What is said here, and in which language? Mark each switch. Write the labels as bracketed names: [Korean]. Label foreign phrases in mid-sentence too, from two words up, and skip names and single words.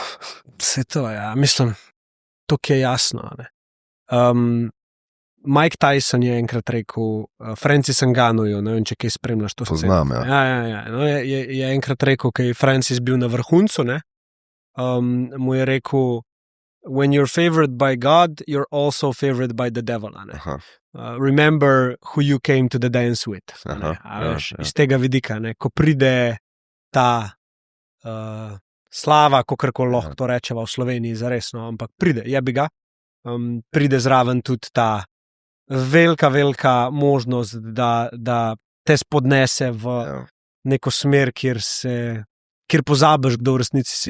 [Slovenian] Vse to, ja, mislim, to je jasno, ne. Mike Tyson je enkrat rekel, Francis Ngannouju, ne vem, če kaj spremljaš to sceno. Poznam, ja. Ja. No, je enkrat rekel, kaj je Francis bil na vrhuncu, ne, mu je rekel, [English] when you're favored by God, you're also favored by the devil, ne. Remember who you came to the dance with. [Slovenian] Veš, iz tega vidika, ne, ko pride ta slava, kakorkoli lahko to rečeva v Sloveniji, zares, no, ampak pride, jebi ga. Pride zraven tudi ta velika možnost, da te spodnese v neko smer, kjer pozabiš, kdo v resnici si.